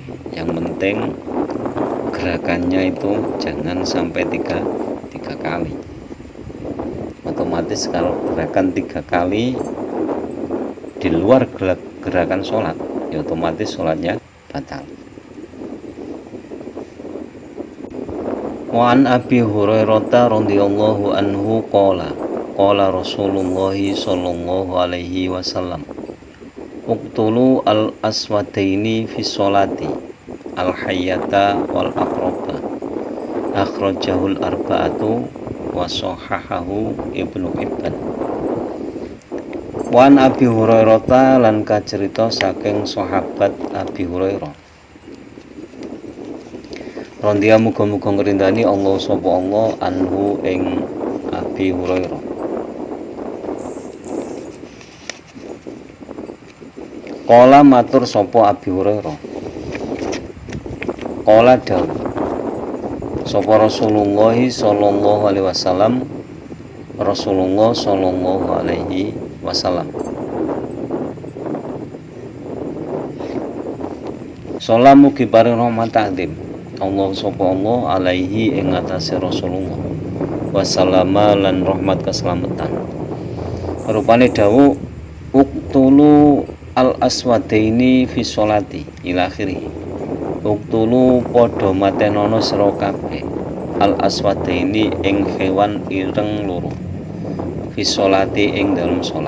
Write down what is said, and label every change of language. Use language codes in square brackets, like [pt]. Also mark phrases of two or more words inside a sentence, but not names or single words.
[id] Yang penting gerakannya itu jangan sampai tiga kali. Otomatis kalau gerakan 3 kali di luar gerakan sholat, ya otomatis sholatnya batal. [ar] وعن أبي هريرة رضي الله عنه قال رسول الله صلى الله عليه وسلم اقتلوا الأسودين في الصلاة الحية والعقرب أخرجه الأربعة وصححه ابن حبان. وعن أبي هريرة [jv] lan kacerita saking sahabat Abi Hurairah Rondia muga-muga ngrindani Allah sapa Allah anhu ing Abi Hurairah. Kala matur sapa Abi Hurairah. Kala dawuh sapa Rasulullah [ar] صلى الله عليه وسلم, [jv] Rasulullah [ar] صلى الله عليه وسلم. [jv] Salamu kibaring rahmat takdim Allah sapa Allah alaihi ing atase Rasulullah wasallama lan rahmat keselamatan. Rupane dawuh [ar] اقتلوا الأسودين في الصلاة إلى آخره. [jv] Uqtulu padha matenono sira kabeh [ar] الأسودين [jv] ing hewan ireng loro [ar] في الصلاة [jv] ing dalam salat.